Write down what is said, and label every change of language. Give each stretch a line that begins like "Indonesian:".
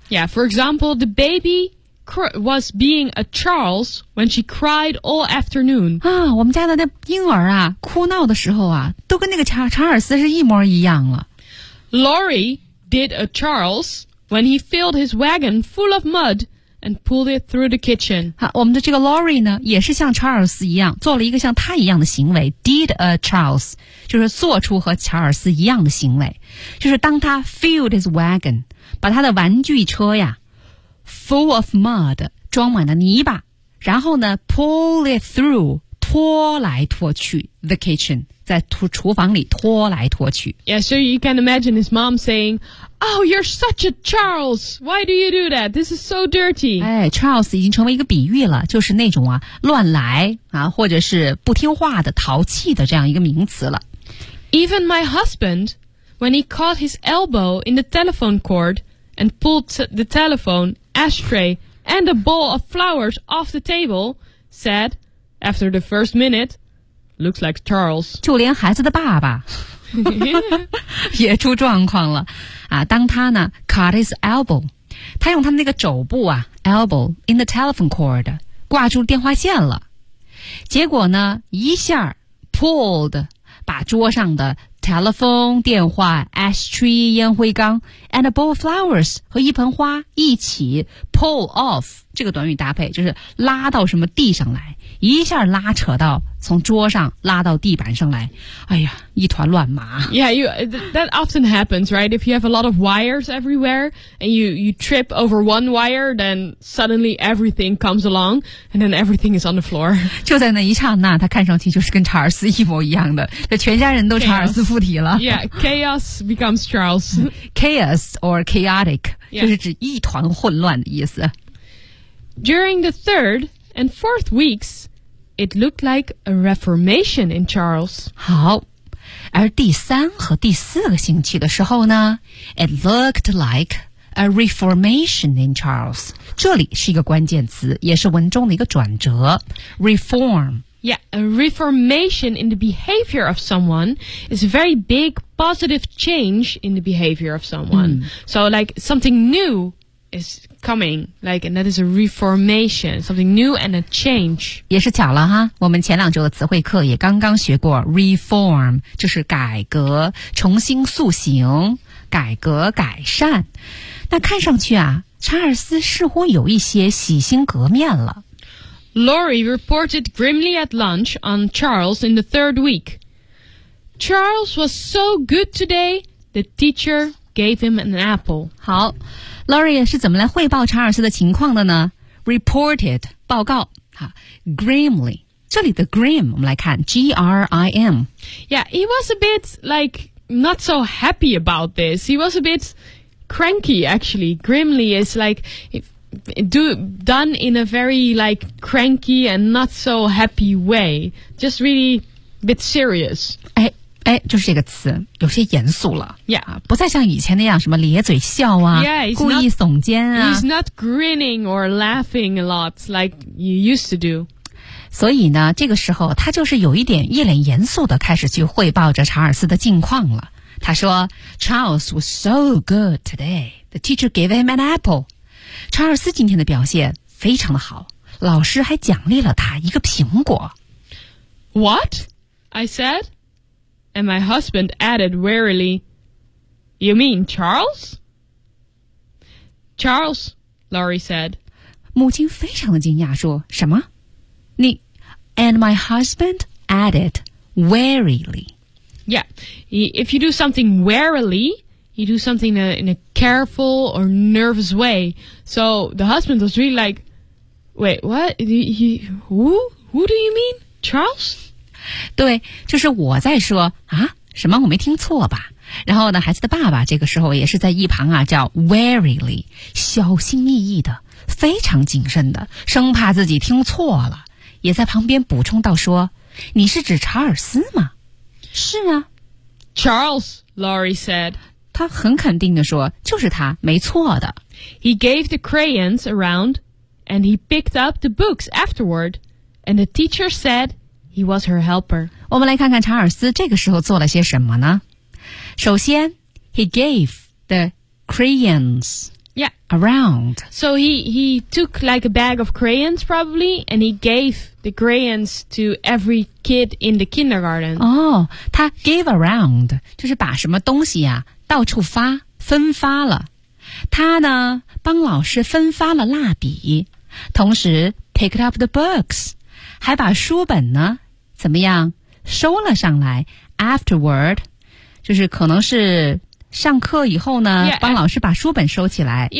English: Yeah, for example, the baby was being a Charles when she cried all afternoon.
Chinese: 啊，我们家的那婴儿啊，哭闹的时候啊，都跟那个查尔斯是一模一样了。
English: Lori did a Charles. When he filled his wagon full of mud and pulled it through the kitchen.
Chinese: 好，我们的这个 Lori 呢，也是像查尔斯一样，做了一个像他一样的行为。
English: Did a Charles
Chinese: 就是做出和查尔斯一样的行为，就是当他
English: filled his wagon
Chinese: 把他的玩具车呀
English: full of mud
Chinese: 装满了泥巴，然后呢
English: pull it through
Chinese: 拖来拖去
English: the kitchen。
Chinese: 在厨房里拖来拖去。
English: Yeah, so you can imagine his mom saying, Oh, you're such a Charles. Why do you do that? This is so dirty.
Chinese: 哎 ,Charles 已经成为一个比喻了，就是那种啊乱来啊或者是不听话的淘气的这样一个名词了。
English: Even my husband, when he caught his elbow in the telephone cord and pulled the telephone, ashtray, and a bowl of flowers off the table, said, after the first minute,Looks like Charles.
Chinese: 就连孩子的爸爸也出状况了啊！当他呢
English: cut his elbow，
Chinese: 他用他那个肘部啊
English: elbow in the telephone cord
Chinese: 挂住电话线了。结果呢，一下 pulled 把桌上的 telephone 电话 ashtray 烟灰缸
English: and a bowl of flowers
Chinese: 和一盆花一起
English: pull off
Chinese: 这个短语搭配，就是拉到什么地上来。一下拉扯到从桌上拉到地板上来，哎呀，一团乱麻。
English: Yeah, that often happens, right? If you have a lot of wires everywhere and you trip over one wire, then suddenly everything comes along and then everything is on the floor.
Chinese: 就在那一刹那，他看上去就是跟查尔斯一模一样的，这全家人都查尔斯附体了。
English: Chaos. Yeah, chaos becomes Charles. Chaos or chaotic、yeah.
Chinese: 就是指一团混乱的意思。
English: During the third. And fourth weeks, it looked like a reformation in Charles.
Chinese: 好，而第三和第四个星期的时候呢 ，
English: it looked like a reformation in Charles.
Chinese: 这里是一个关键词，也是文中的一个转折。
English: Reform. Yeah, a reformation in the behavior of someone is a very big positive change in the behavior of someone.、So, like something new. Is coming, like, and that is a reformation, something new and a change.
Chinese: 也是巧了哈，我们前两周的词汇课也刚刚学过 reform, 就是改革、重新塑形、改革、改善。那看上去啊，查尔斯似乎有一些洗心革面了。
English: Lori reported grimly at lunch on Charles in the third week. Charles was so good today, the teacher gave him an apple.
Chinese: 好。 Lori 是怎么来汇报查尔斯的情况的呢 ？Reported 报告，哈 ，grimly 这里的 grim 我们来看 ，G R I M。
English: Yeah, he was a bit like not so happy about this. He was a bit cranky actually. Grimly is like done in a very like cranky and not so happy way. Just really a bit serious.
Chinese: 哎，就是这个词，有些严肃了。
English: Yeah,
Chinese: 不再像以前那样什么咧嘴笑啊，
English: yeah,
Chinese: 故意耸肩啊。
English: He's not grinning or laughing a lot like you used to do.
Chinese: 所以呢，这个时候他就是有一点一脸严肃的开始去汇报着查尔斯的近况了。他说
English: ，Charles was so good today. The teacher gave him an apple.
Chinese: 查尔斯今天的表现非常的好，老师还奖励了他一个苹果。
English: What? I said. And my husband added wearily, You mean Charles? Charles, Laurie said.
Chinese: 母亲非常的惊讶说，什么？
English: 你 And my husband added wearily. Yeah, if you do something warily, you do something in a careful or nervous way. So the husband was really like, Wait, what? Who do you mean? Charles?
Chinese: 对，就是我在说啊，什么我没听错吧？然后呢，孩子的爸爸这个时候也是在一旁啊，叫 warily， 小心翼翼的，非常谨慎的，生怕自己听错了，也在旁边补充到说：“你是指查尔斯吗？” 是啊
English: ，Charles， Laurie said，
Chinese: 他很肯定的说，就是他，没错的。
English: He gave the crayons around, and he picked up the books afterward, and the teacher said. He was her helper.
Chinese: 我们来看看查尔斯这个时候做了些什么呢？首先
English: ，he gave the crayons around. So he took like a bag of crayons probably, and he gave the crayons to every kid in the kindergarten.
Chinese: 哦，他
English: gave around
Chinese: 就是把什么东西呀、到处发分发了。他呢帮老师分发了蜡笔，同时
English: picked up the books，
Chinese: 还把书本呢。怎么样收了上来 afterward 就是可能是上课以后呢 帮老师把书本收起来